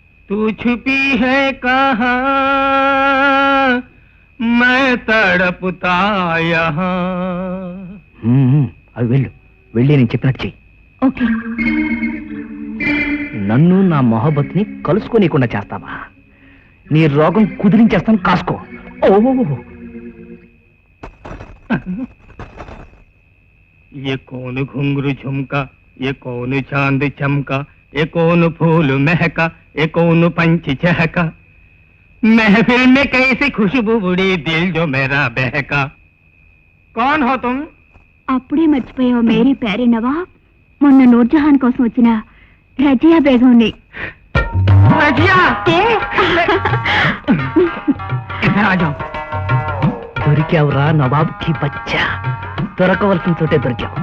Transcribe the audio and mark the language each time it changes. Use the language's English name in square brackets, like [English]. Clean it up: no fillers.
[Hindi] तू छुपी है कहाँ मैं तड़पता यहाँ. [Telugu] అవి వెళ్ళు, వెళ్ళి నేను చెప్పినట్టు చెయ్యి. [English] Okay. [Telugu] నన్ను నా మొహబ్బత్ని కలుసుకోనీయకుండా చేస్తావా? నీ రోగం కుదిరించేస్తాను, కాసుకో. ఓ [Hindi] ये कौन घुंघरू झुमका, ये कौन चांद चमका, ये कौन फूल महका, ये कौन पंछी चहका, महफिल में कैसी खुशबू उड़ी, दिल जो मेरा बहका. कौन हो तुम? [Telugu] అప్పుడే మర్చిపోయావు [Hindi] మేరీ ప్యారీ [Telugu] నవాబ్. మొన్న నూర్జహాన్ కోసం వచ్చిన రజియా బేగంని. [Hindi] रजिया. [Telugu] ఇద్దరు [Hindi] ఆ జాओ. [Telugu] దొరికావురా నవాబ్కి బచ్చా. దొరకవలసిన చోటే దొరికావు.